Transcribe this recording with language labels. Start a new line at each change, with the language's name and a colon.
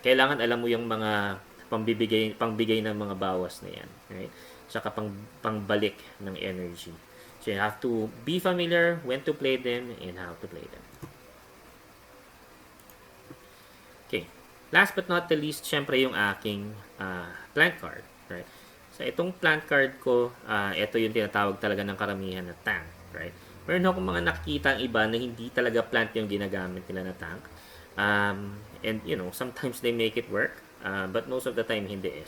Filipino: Kailangan alam mo yung mga pangbigay ng mga bawas na yan. Right? Saka pangbalik ng energy.
English: So, you have to be familiar when to play them and how to play them. Okay. Last but not the least,
Filipino: syempre yung aking
English: plant card.
Filipino: Right? So, itong plant card ko, ito yung tinatawag talaga ng karamihan na tank. Right? Meron akong mga nakikita ang iba na hindi talaga plant yung ginagamit nila na tank.
English: And, you know, sometimes they make it work. But most of the time,
Filipino: hindi eh.